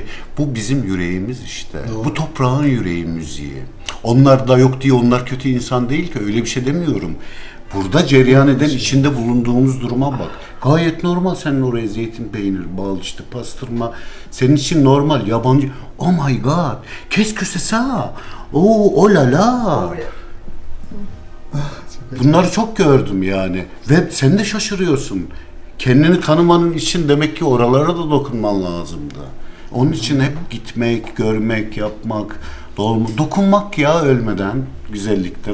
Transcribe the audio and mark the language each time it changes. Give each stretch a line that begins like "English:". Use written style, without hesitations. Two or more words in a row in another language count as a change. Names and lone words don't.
Turkish: Bu bizim yüreğimiz işte. Doğru. Bu toprağın yüreği müziği. Onlar da yok diye onlar kötü insan değil ki. Öyle bir şey demiyorum. Burada cereyan eden, içinde bulunduğumuz duruma bak. Gayet normal, senin oraya zeytin, peynir, bal, işte pastırma. Senin için normal, yabancı.
English: Oh my god,
French: qu'est-ce que c'est ça? Oh la la.
Turkish: Bunları çok gördüm yani. Ve sen de şaşırıyorsun. Kendini tanımanın için demek ki oralara da dokunman lazımdı. Onun için hep gitmek, görmek, yapmak, dokunmak ya ölmeden güzellikler.